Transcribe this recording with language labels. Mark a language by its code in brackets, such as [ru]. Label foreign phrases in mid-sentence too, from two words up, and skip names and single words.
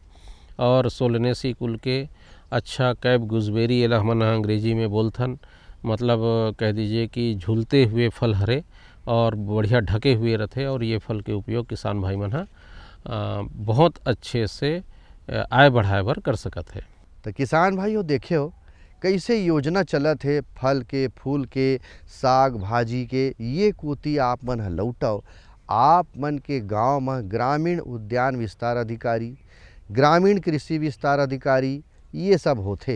[hne] और सोलनेसी कुल के अच्छा [en] Cape gooseberry [hne] एला हमन अंग्रेजी में बोलथन, मतलब कह दीजिए कि झूलते हुए फल हरे और बढ़िया ढके हुए रहते। और ये फल के उपयोग किसान भाई मन हा बहुत अच्छे से आय बढ़ाए बर कर सकत है। तो किसान भाइयों देखियो कैसे योजना चलत है फल के, फूल के, साग भाजी के, ये कोती आप मन ह लौटाओ। आप मन के गांव में ग्रामीण उद्यान विस्तार अधिकारी, ग्रामीण कृषि विस्तार अधिकारी ये सब होते।